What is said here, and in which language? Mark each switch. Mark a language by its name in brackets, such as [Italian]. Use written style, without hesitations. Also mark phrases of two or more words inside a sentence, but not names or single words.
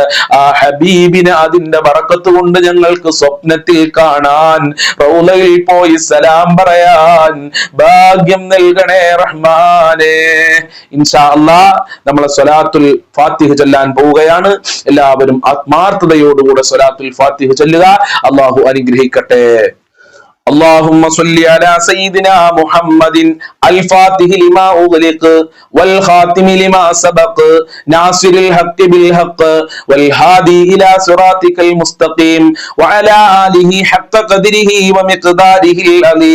[Malayalam] ആ ഹബീബിനെ അതിന്റെ ബറക്കത്ത് കൊണ്ട് ഞങ്ങൾക്ക് സ്വപ്നത്തിൽ കാണാൻ, റൗളയിൽ പോയി സലാം പറയാൻ ഭാഗ്യം നൽകണേ റഹ്മാനേ. [Arabic] إن شاء الله [Malayalam] നമ്മളെ സ്വലാത്തുൽ ഫാത്തിഹ ചൊല്ലാൻ പോവുകയാണ്. എല്ലാവരും ആത്മാർത്ഥതയോടുകൂടെ സ്വലാത്തുൽ ഫാത്തിഹ ചൊല്ലുക. അല്ലാഹു അനുഗ്രഹിക്കട്ടെ. [Arabic] اللهم صل على سيدنا محمد الفاتح لما أغلق والخاتم لما سبق ناصر الحق بالحق والهادي إلى صراطك المستقيم وعلى آله حق قدره ومقداره العظيم.